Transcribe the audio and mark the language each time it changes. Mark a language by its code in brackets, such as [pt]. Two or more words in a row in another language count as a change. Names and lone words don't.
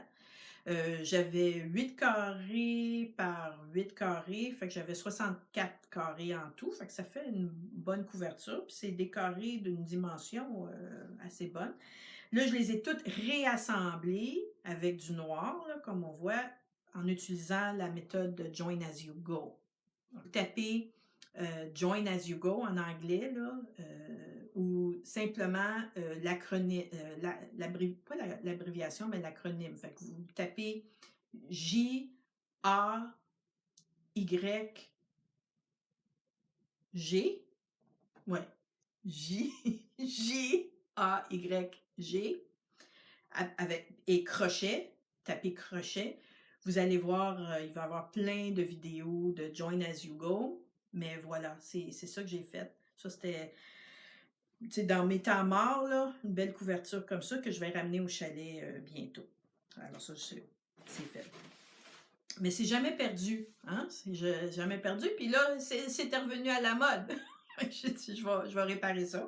[fr] J'avais 8 carrés par 8 carrés, fait que j'avais 64 carrés en tout, fait que ça fait une bonne couverture. Puis c'est des carrés d'une dimension assez bonne. Là, je les ai toutes réassemblés avec du noir, là, comme on voit, en utilisant la méthode de [en] Join as you go. [fr] Vous tapez [en] Join as you go [fr] en anglais, là, ou simplement l'acronyme, pas l'abréviation, mais l'acronyme. Fait que vous tapez J-A-Y-G, ouais, J-A-Y-G, et crochet, tapez crochet. Vous allez voir, il va y avoir plein de vidéos de [en] Join as you go. [fr] Mais voilà, c'est ça que j'ai fait. Ça, c'était dans mes temps morts, là, une belle couverture comme ça que je vais ramener au chalet bientôt. Alors ça, c'est fait. Mais c'est jamais perdu, hein? C'est jamais perdu. Puis là, c'était revenu à la mode. J'ai dit, je vais réparer ça.